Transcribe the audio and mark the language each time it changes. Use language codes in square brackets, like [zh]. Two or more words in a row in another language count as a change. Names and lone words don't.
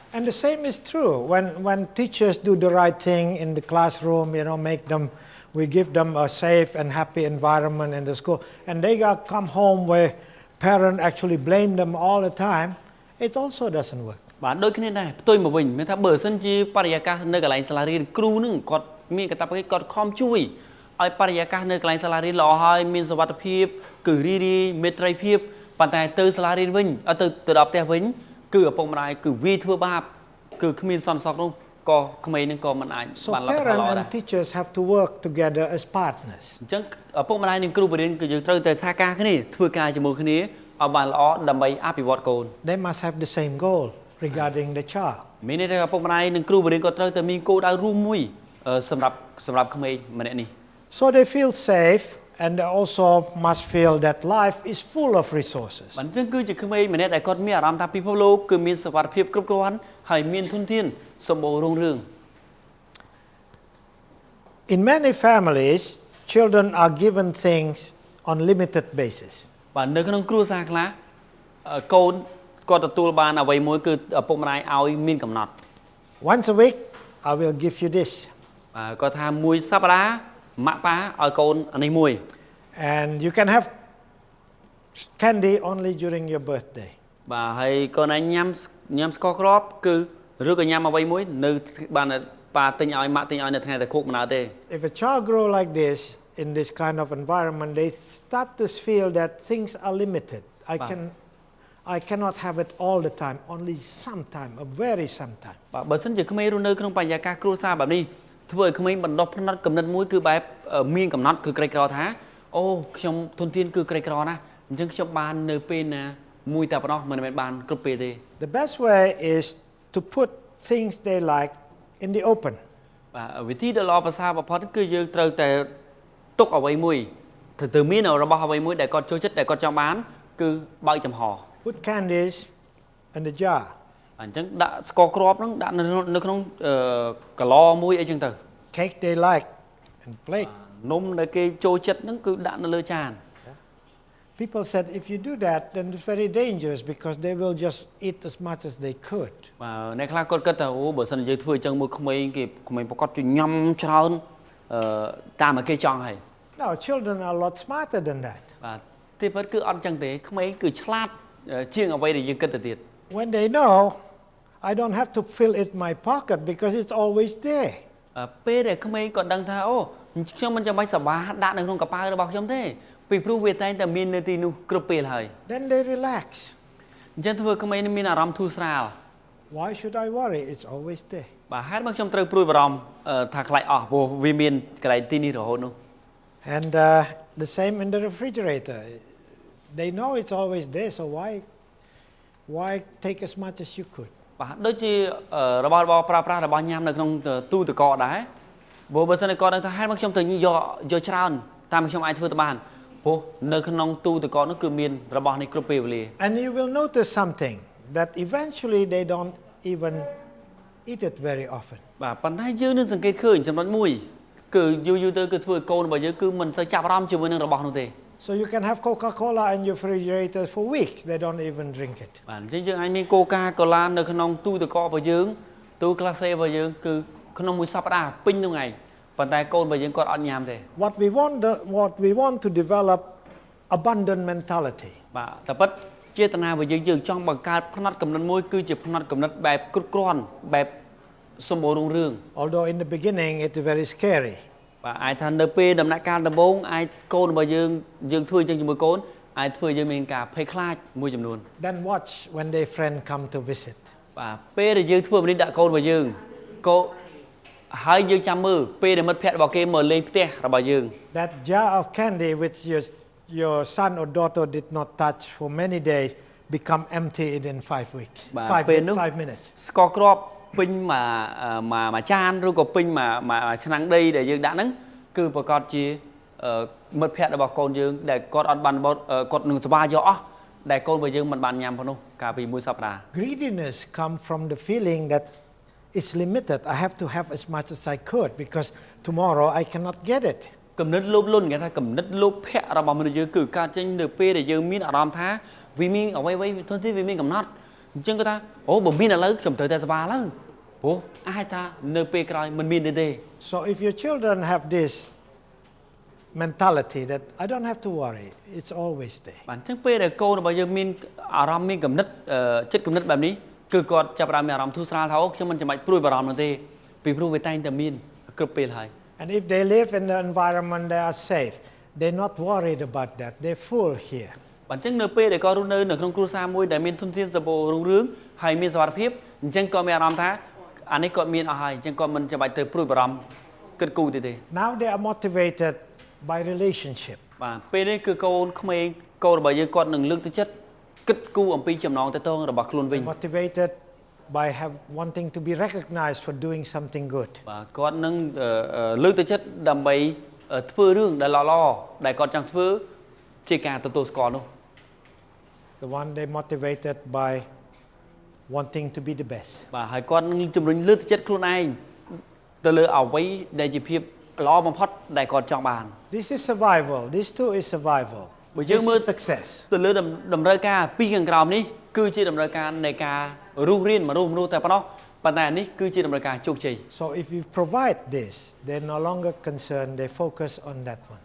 [en] And the same is true when teachers do the right thing in the classroom, we give them a safe and happy environment in the school, and they got come home where parents actually blame them all the time, it also doesn't work. [km] បាទដូចគ្នាដែរផ្ទុយមកវិញមានថាបើសិនជាបរិយាកាសនៅកន្លែងសាលារៀនគ្រូនឹងគាត់មានកាតព្វកិច្ចគាត់ខំជួយឲ្យបរិយាកាសនៅកន្លែងសាលារៀនល្អហើយមានសុវត្ថិភាពគឺរីរីមេត្រីភាពប៉ុន្តែទៅសាលារៀនវិញទៅដល់ផ្ទះវិញគឺឪពុកម្ដាយគឺវាធ្វើបាបគឺគ្មានសន្តិសុខនោះក៏ក្មេងនឹងក៏មិនអាច [en] So [km] បានលទ្ធផល [en] parents [km] ល្អដែរ [en] and teachers have to work together as partners. [km] អញ្ចឹងឪពុកម្ដាយនិងគ្រូបង្រៀនគឺយើងត្រូវតែសហការគ្នាធ្វើការជាមួយគ្នាឲ្យបានល្អដើម្បីអភិវឌ្ឍកូន [en] They must have the same goal regarding the child. [km] មានន័យថាឪពុកម្ដាយនិងគ្រូបង្រៀនក៏ត្រូវតែមានគោលដៅរួមមួយសម្រាប់ក្មេងម្នាក់នេះ [en] So they feel safe and they also must feel that life is full of resources. [km] អញ្ចឹងគឺជាក្មេងម្នាក់ដែលគាត់មានអារម្មណ៍ថាពិភពលោកគឺមានសុវត្ថិភាពគ្រប់គ្រាន់ហើយមានធនធានសម្បូររុងរឿង [en] In many families, children are given things on limited basis. [km] បាទនៅក្នុងគ្រួសារខ្លះកូនគាត់ទទួលបានអ្វីមួយគឺឪពុកម្ដាយឲ្យមានកំណត់ [en] Once a week, I will give you this. [km] បាទគាត់ថាមួយសប្តាហ៍ម៉ាក់ប៉ាឲ្យកូនអានេះមួយ [en] And you can have candy only during your birthday. [km] បាទហើយកូនឯងញ៉ាំស្ករគ្រាប់គឺឬក៏ញ៉ាំអ្វីមួយនៅបានប៉ាទិញឲ្យម៉ាក់ទិញឲ្យនៅថ្ងៃតែខួបមិនដែរទេ [en] If a child grow like this in this kind of environment, they start to feel that things are limited. I cannot have it all the time, only sometime, a very sometime. [km] បាទបើសិនជាក្មេងរស់នៅក្នុងបរិយាកាសគ្រួសារបែបនេះធ្វើឲ្យក្មេងបណ្ដោះផ្នត់កំណត់មួយគឺបែបមានកំណត់គឺក្រីក្រថាអូខ្ញុំធនធានគឺក្រីក្រណាស់អញ្ចឹងខ្ញុំបាននៅពេលណាមួយតែប៉ុណ្ណោះមិនមែនបានគ្រប់ពេលទេ [en] The best way is to put things they like in the open. [km] បាទវិធីដ៏ល្អប្រសើរបំផុតគឺយើងត្រូវតែទុកអ្វីមួយទៅមានរបស់អ្វីមួយដែលគាត់ចូលចិត្តដែលគាត់ចង់បានគឺបើកចំហ [en] Put candies in the jar. [km] អញ្ចឹងដាក់ស្ករគ្រាប់ហ្នឹងដាក់នៅក្នុងកឡមួយអីចឹងទៅ [en] Cake they like and plate. [km] នំដែលគេចូលចិត្តហ្នឹងគឺដាក់នៅលើចាន [en] People said if you do that, then it's very dangerous because they will just eat as much as they could. [km] បាទអ្នកខ្លះគាត់គិតថាអូបើសិនយើងធ្វើអញ្ចឹងមួយក្មេងប្រកាសជួយញ៉ាំច្រើនតាមឲ្យគេចង់ហើយ [en] No, children are a lot smarter than that. [km] បាទទីពិតគឺអត់អញ្ចឹងទេក្មេងគឺឆ្លាតជាងអ្វីដែលយើងគិតទៅទៀត [en] When they know, I don't have to fill it in my pocket because it's always there. [km] ពេលដែលក្មេងគាត់ដឹងថាអូខ្ញុំមិនចាំបាច់សប្បាយដាក់នៅក្នុងកប៉ាល់របស់ខ្ញុំទេពីព្រោះវាតែងតែមាននៅទីនោះគ្រប់ពេលហើយ [en] Then they relax. [km] អញ្ចឹងធ្វើក្មេងមានអារម្មណ៍ធូរស្រាល [en] Why should I worry? It's always there. [km] បាទហេតុមកខ្ញុំត្រូវព្រួយបារម្ភថាខ្លាចអស់ព្រោះវាមានកន្លែងទីនេះរហូតនោះ [en] And the same in the refrigerator. They know it's always there, so why take as much as you could? [km] បាទដូចជារបស់ប្រើប្រាស់របស់ញ៉ាំនៅក្នុងទូទឹកកកដែរព្រោះបើសិនតែគាត់ដឹងថាហេតុមកខ្ញុំទៅយកច្រើនតាមខ្ញុំអាចធ្វើទៅបានព្រោះនៅក្នុងទូទឹកកកនោះគឺមានរបស់នេះគ្រប់ពេលវេលា [en] And you will notice something that eventually they don't even eat it very often. [km] បាទប៉ុន្តែយើងនឹងសង្កេតឃើញចំណុចមួយគឺយូរទៅគឺធ្វើឲ្យកូនរបស់យើងគឺមិនសូវចាប់អារម្មណ៍ជាមួយនឹងរបស់នោះទេ [en] So you can have Coca-Cola in your refrigerator for weeks. They don't even drink it. [km] បាទអញ្ចឹងយើងអាចមានកូកាកូឡានៅក្នុងទូទឹកកករបស់យើងទូក្លាសេរបស់យើងគឺក្នុងមួយសប្តាហ៍ពេញនោះឯងប៉ុន្តែកូនរបស់យើងគាត់អត់ញ៉ាំទេ [en] What we want to develop abundant mentality. [km] បាទតែពិតចេតនារបស់យើងចង់បង្កើតផ្នត់កំណត់មួយគឺជាផ្នត់កំណត់បែបគ្រប់គ្រាន់បែបសម្បូររុងរឿង [en] Although in the beginning it's very scary. [km] បាទអាចថានៅពេលដំណាក់កាលដំបូងអាចកូនរបស់យើងធ្វើអញ្ចឹងជាមួយកូនអាចធ្វើយើងមានការភ័យខ្លាចមួយចំនួន [en] Then watch when their friend come to visit. [km] បាទពេលដែលយើងធ្វើនេះដាក់កូនរបស់យើងក៏ហើយយើងចាំមើលពេលដែលមិត្តភក្តិរបស់គេមកលេងផ្ទះរបស់យើង [en] That jar of candy which your son or daughter did not touch for many days become empty in 5 weeks. 5 minutes. [km] ស្ករគ្រាប់ពេញមួយចានឬក៏ពេញមួយឆ្នាំងដីដែលយើងដាក់ហ្នឹងគឺប្រកាសជាមិត្តភក្តិរបស់កូនយើងដែលគាត់អត់បានគាត់នឹងស្វាយកអស់ដែលកូនរបស់យើងមិនបានញ៉ាំផងនោះកាលពីមួយសប្តាហ៍ [en] Greediness come from the feeling that it's limited. I have to have as much as I could because tomorrow I cannot get it. [km] គំនិតលោភលន់គេថាគំនិតលោភៈរបស់មនុស្សយើងគឺកើតចេញនៅពេលដែលយើងមានអារម្មណ៍ថាវាមានអ្វីធនធានវាមានកំណត់អញ្ចឹងគាត់ថាអូបើមានឥឡូវខ្ញុំត្រូវតែស្វាឥឡូវព្រោះអាចថានៅពេលក្រោយមិនមានទេ [en] So if your children have this mentality that I don't have to worry. It's always there. [km] បាទអញ្ចឹងពេលដែលកូនរបស់យើងមានអារម្មណ៍មានគំនិតចិត្តគំនិតបែបនេះគឺគាត់ចាប់ផ្ដើមមានអារម្មណ៍ធូរស្រាលថាអូខ្ញុំមិនចាំបាច់ព្រួយបារម្ភនោះទេពីព្រោះវាតែងតែមានគ្រប់ពេលហើយ [en] And if they live in the environment they are safe, they're not worried about that. They're full here. [km] បាទអញ្ចឹងនៅពេលដែលគាត់រស់នៅក្នុងគ្រួសារមួយដែលមានធនធានសម្បូររុងរឿងហើយមានសុវត្ថិភាពអញ្ចឹងគាត់មានអារម្មណ៍ថាអានេះគាត់មានអស់ហើយអញ្ចឹងគាត់មិនចាំបាច់ទៅព្រួយបារម្ភគិតគូរទេ [en] Now they are motivated by relationship. [km] បាទពេលនេះគឺកូនក្មេងកូនរបស់យើងគាត់នឹងលើកទឹកចិត្តគិតគូរអំពីចំណងតតងរបស់ខ្លួនវិញ [en] Motivated by wanting to be recognized for doing something good. [km] បាទគាត់នឹងលើកទឹកចិត្តដើម្បីធ្វើរឿងដែលល្អៗដែលគាត់ចង់ធ្វើជាការទទួលស្គាល់នោះ [en] The one they motivated by wanting to be the best. [km] បាទហើយគាត់នឹងជំរុញលើកទឹកចិត្តខ្លួនឯងទៅលើអ្វីដែលជាភាពល្អបំផុតដែលគាត់ចង់បាន [en] This is survival. This too is survival. [km] បើយើងមើល [en] success. [km] ទៅលើតម្រូវការពីខាងក្រោមនេះគឺជាតម្រូវការនៃការរស់រានមនុស្សតែប៉ុណ្ណោះប៉ុន្តែនេះគឺជាតម្រូវការជោគជ័យ [en] So if you provide this, they're no longer concerned. They focus on that one.